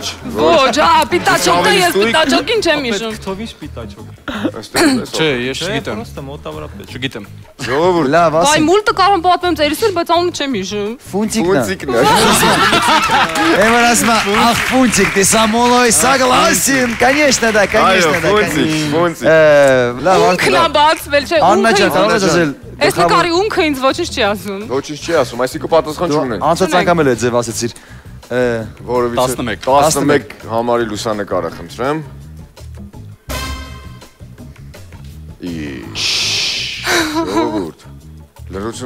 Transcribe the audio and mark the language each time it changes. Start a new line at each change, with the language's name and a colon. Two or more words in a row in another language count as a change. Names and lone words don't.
Armenian: Ոչ, պիտաչոկը ես պիտաչոկին չեմ հիշում։ Քթով ինչ պիտաչոք։ Չէ, ես չգիտեմ։ Պրոստը մոտավորապես։ Չգիտեմ։ Ժողովուրդ։ Լավ, Բայ ասեմ։ մուլտը կարող պատմեմ ծերիսել, բայց անունը չեմ հիշում։ Ֆունտիկն է։ Ֆունտիկն է։ Էմարասմա, ախ, ֆունտիկ,
Russian: ты со мной согласен? Конечно, да, конечно, да.
Armenian: Ֆունտիկ։ Լավ, Ունքն է բացվել, չէ, Աննա ջան, ունքը։ կարող ես ասել։ Այս նկարի ունքը ինձ ոչինչ չի ասում։ Ոչինչ չի ասում, այսինքն պատասխան չունեն։ Անցած անգամ էլ է ձև ասեցիր։ Որովհետեւ 11 համարի լուսանկարը խնդրեմ։ Ժողովուրդ։ Լրություն